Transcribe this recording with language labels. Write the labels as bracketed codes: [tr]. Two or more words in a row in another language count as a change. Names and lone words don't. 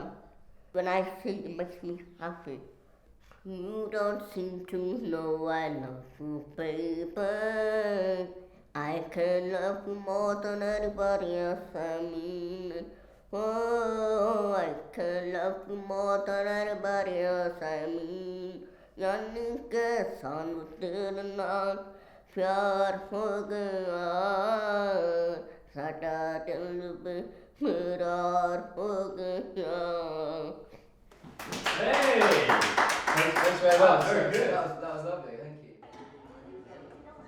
[en] When I sing, it makes me happy. You don't seem to know I love you, baby. I can love you more than anybody else, I mean. Oh, I can love you more than anybody else, I mean. [pa] ਯਾਨੀ ਕੇ ਸਾਨੂੰ ਤੇਰੇ ਨਾਲ ਪਿਆਰ ਹੋ ਗਿਆ ਸਾਡਾ ਦਿਲ ਬੇਕਰਾਰ ਹੋ ਗਿਆ. [en] Hey! Thanks very much. Very good. That was lovely, thank you.